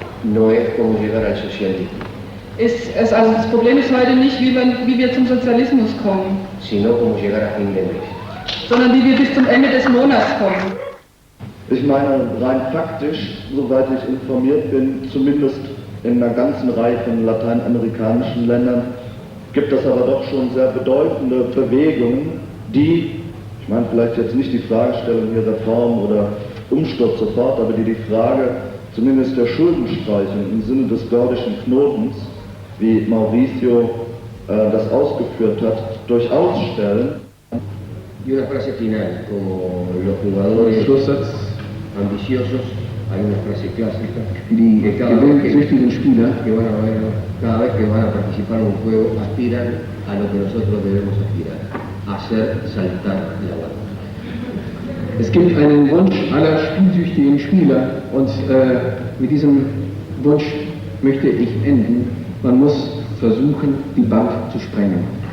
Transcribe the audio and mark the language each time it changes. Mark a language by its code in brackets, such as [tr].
[es] no es cómo llegar al socialismo, [de] also das Problem ist heute nicht, wie wir zum Sozialismus kommen, [es] sino cómo llegar a fin de mes, [de] sondern wie wir bis zum Ende des Monats kommen. Ich meine, rein faktisch, soweit ich informiert bin, zumindest in einer ganzen Reihe von lateinamerikanischen Ländern, gibt es aber doch schon sehr bedeutende Bewegungen, die, ich meine vielleicht jetzt nicht die Fragestellung hier Reform oder Umsturz sofort, aber die Frage zumindest der Schuldenstreichung im Sinne des gordischen Knotens, wie Mauricio das ausgeführt hat, durchaus stellen. [es] Y una frase final, como los jugadores ambiciosos, hay una frase clásica, que cada vez que van a participar en un juego aspiran a lo que nosotros debemos aspirar, a hacer saltar la barra. [de] Es gibt einen Wunsch aller spielsüchtigen Spieler und mit diesem Wunsch möchte ich enden. Man muss versuchen, die Bank zu sprengen.